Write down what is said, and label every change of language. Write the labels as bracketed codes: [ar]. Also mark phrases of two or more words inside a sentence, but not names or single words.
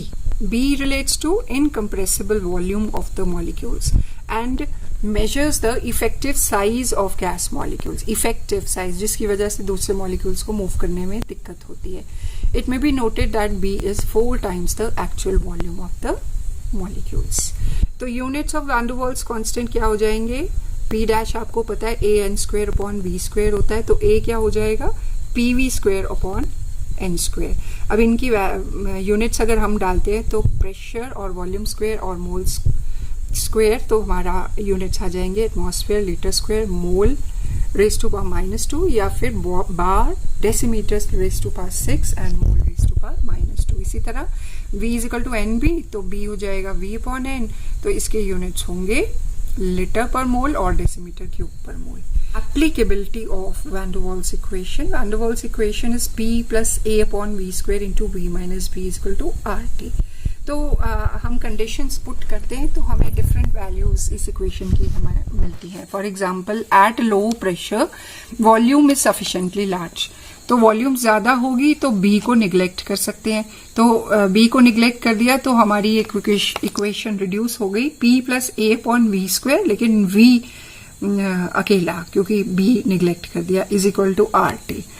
[en] B relates to incompressible volume of the molecules and measures the effective size of gas molecules. Effective size [hi] जिसकी वजह से दूसरे molecules को move करने में दिक्कत होती है। [en] It may be noted that B is 4 times the actual volume of the molecules. [hi] तो [en] units of van der Waals constant [hi] क्या हो जाएंगे? [en] P dash [hi] आपको पता है [en] AN square upon V square [hi] होता है, तो A क्या हो जाएगा? [en] PV square upon n स्क्वेयर। [hi] अब इनकी यूनिट्स अगर हम डालते हैं तो प्रेशर और [en] volume square [hi] और [en] mole square, [hi] तो हमारा यूनिट्स आ जाएंगे [en] atmosphere, liter square, mole raise to power -2 [hi] या फिर [en] bar, decimeter raise to power 6 and mole raise to power -2. [hi] इसी तरह [en] V equal to n b, [hi] तो B हो जाएगा [en] V upon n, [hi] तो इसके यूनिट्स होंगे लीटर पर मोल और [en] decimeter cube [hi] पर मोल। [en] Applicability of van der Waals equation. Van der Waals equation is P plus A upon V square into V minus B is equal to RT। [hi] तो हम [en] conditions put [hi] करते हैं तो हमें [en] different values [hi] इस इक्वेशन की हमें मिलती है। [en] for example at low pressure volume is sufficiently large, [hi] तो वॉल्यूम ज्यादा होगी तो B को निग्लेक्ट कर सकते हैं, तो B को निग्लेक्ट कर दिया तो हमारी [en] equation reduce [hi] हो गई [en] P plus A upon V square, [hi] लेकिन V अकेला क्योंकि B निग्लेक्ट कर दिया [en] is equal to RT.